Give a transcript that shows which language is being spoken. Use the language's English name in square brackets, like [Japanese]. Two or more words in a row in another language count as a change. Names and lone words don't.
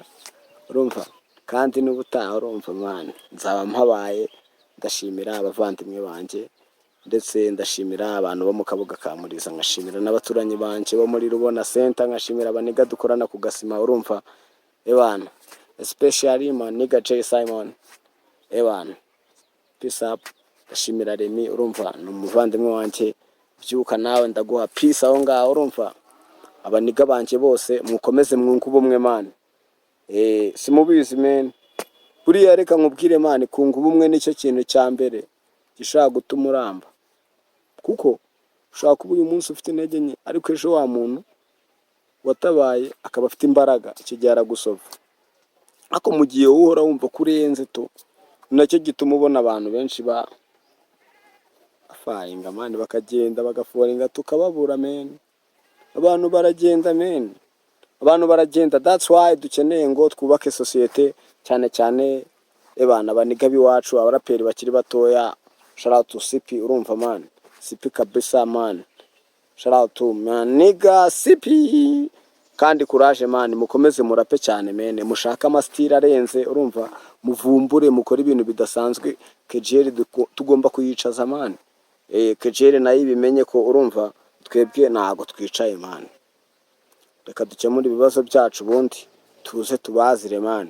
[Kinyarwanda] Urumva, kandi n'ubutaha, urumva man, nzaba mpabaye. Ndashimira abavandimwe banje, ndetse ndashimira abantu bo mu Kabuga ka Muriza, nkashimira n'abaturanyi banje bo muri Rubona Center, nkashimira abaniga dukorana ku Gasima. Urumva ebana, [English] especially my nigga Jay Simon, ebana, peace up. [Kinyarwanda] Ndashimira Remy, urumva ni umuvandimwe wanje, byuka nawe ndaguha peace aho ngaho urumva. Abaniga banje bose mukomeze mwunga ubumwe man. Simubizi men, buriya reka nkubwire man, kunga ubumwe nicyo kintu cya mbere gishaka gutuma uramba, kuko ushaka kuba uyu munsi ufite intege nke ariko ejo wa muntu watabaye akaba afite imbaraga, icyo gihe aragusova. Ako mu gihe uhora wumva kurenze to, nacyo gituma ubona abantu benshi bafaringa man, bakagenda bagaforinga tukababura men. Abantu baragenda men, abantu baragenda. [English] That's why [Kinyarwanda] dukeneye ngo twubake societe cyane cyane ebana baniga biwacu, abaraperi bakiri batoya. [English] Shout out to CP, urumva man, CP kabisa man, shout out to man nigga CP. [Kinyarwanda] Kandi courage man, mukomeze murape cyane men, mushaka amastira arenze urumva, muvumbure mukora ibintu bidasanzwe. Kejeri tugomba kuyicaza man, Kejeri nayo bimenye ko urumva twebwe ntago twicaye man. Reka dukemura ibibazo byacu bundi tuze tubazire man.